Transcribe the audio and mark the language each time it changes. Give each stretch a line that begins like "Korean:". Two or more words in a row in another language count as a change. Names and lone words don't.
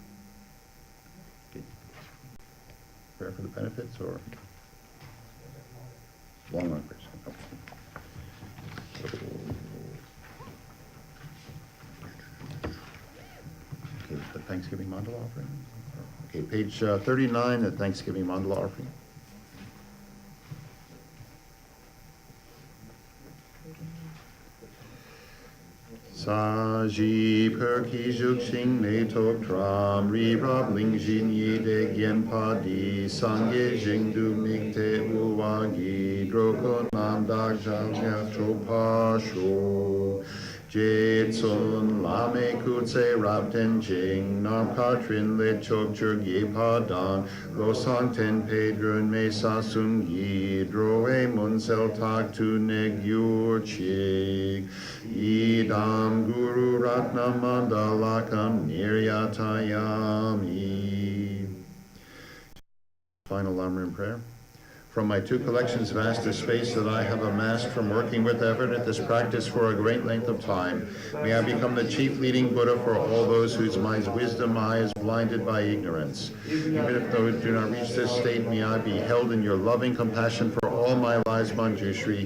English: Prayer for the benefits or long run prayers? Okay, the Thanksgiving mandala offering. Okay, page 39, the Thanksgiving mandala offering.
Tibetan: ས་གཞི་སྤོས་ཀྱིས་བྱུགས་ཤིང་མེ་ཏོག་བཀྲམ། རི་རབ་གླིང་བཞི་ཉི་ཟླས་བརྒྱན་པ་འདི། སངས་རྒྱས་ཞིང་དུ་དམིགས་ཏེ་ཕུལ་བ་ཡིས། འགྲོ་ཀུན་རྣམ་དག་ཞིང་ལ་སྤྱོད་པར་ཤོག. རྗེ་བཙུན་བླ་མའི་སྐུ་ཚེ་རབ་བརྟན་ཅིང༌། རྣམ་དཀར་ཕྲིན་ལས་ཕྱོགས་བཅུར་རྒྱས་པ་དང༌། བློ་བཟང་བསྟན་པའི་སྒྲོན་མེ་ས་གསུམ་གྱི། འགྲོ་བའི་མུན་སེལ་རྟག་ཏུ་གནས་གྱུར་ཅིག.
Sanskrit: इदं गुरु रत्न मण्डलकं निर्यातयामि.
English: Final lam-rim prayer. From my 2 collections vast as space that I have amassed from working with effort at this practice for a great length of time, may I become the chief leading Buddha for all those whose mind's wisdom eye is blinded by ignorance. Even if those do not reach this state, may I be held in your loving compassion for all my lives, Manjushri.